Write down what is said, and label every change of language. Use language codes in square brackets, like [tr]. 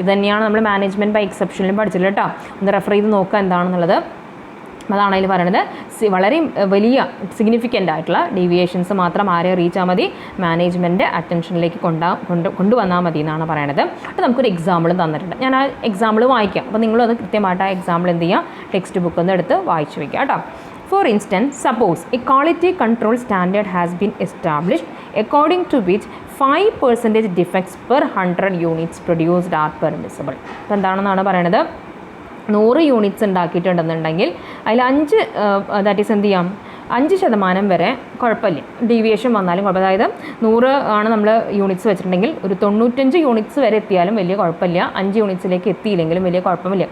[ml] ഇത് തന്നെയാണ് നമ്മൾ മാനേജ്മെൻറ്റ് ബൈ എക്സെപ്ഷനിലും പഠിച്ചില്ല കേട്ടോ. ഒന്ന് റെഫർ ചെയ്ത് നോക്കുക എന്താണെന്നുള്ളത്. അതാണ് അതിൽ പറയുന്നത്. വളരെ വലിയ സിഗ്നിഫിക്കൻ്റ് ആയിട്ടുള്ള ഡീവിയേഷൻസ് മാത്രം ആരെ റീച്ചാൽ മതി, മാനേജ്മെൻറ്റ് അറ്റൻഷനിലേക്ക് കൊണ്ടുവന്നാൽ മതി എന്നാണ് പറയണത്. അപ്പോൾ നമുക്കൊരു എക്സാമ്പിളും തന്നിട്ടുണ്ട്. ഞാൻ ആ എക്സാമ്പിൾ വായിക്കാം. അപ്പോൾ നിങ്ങളും അത് കൃത്യമായിട്ട് ആ എക്സാമ്പിൾ എന്ത് ചെയ്യുക, ടെക്സ്റ്റ് ബുക്ക് ഒന്ന് എടുത്ത് വായിച്ചു വയ്ക്കുക കേട്ടോ. [en] For instance, suppose a quality control standard has been established according to which 5% defects per 100 units produced are permissible. [ml] അപ്പോൾ എന്താണെന്നാണ് പറയണത്, 100 യൂണിറ്റ്സ് ഉണ്ടാക്കിയിട്ടുണ്ടെന്നുണ്ടെങ്കിൽ അതിൽ 5 ദാറ്റ് ഈസ് എന്ത് ചെയ്യാം, 5% വരെ കുഴപ്പമില്ല, ഡീവിയേഷൻ വന്നാലും കുഴപ്പമില്ല. അതായത് 100 ആണ് നമ്മൾ യൂണിറ്റ്സ് വെച്ചിട്ടുണ്ടെങ്കിൽ ഒരു 95 യൂണിറ്റ്സ് വരെ എത്തിയാലും വലിയ കുഴപ്പമില്ല, 5 യൂണിറ്റ്സിലേക്ക് എത്തിയില്ലെങ്കിലും വലിയ കുഴപ്പമില്ല.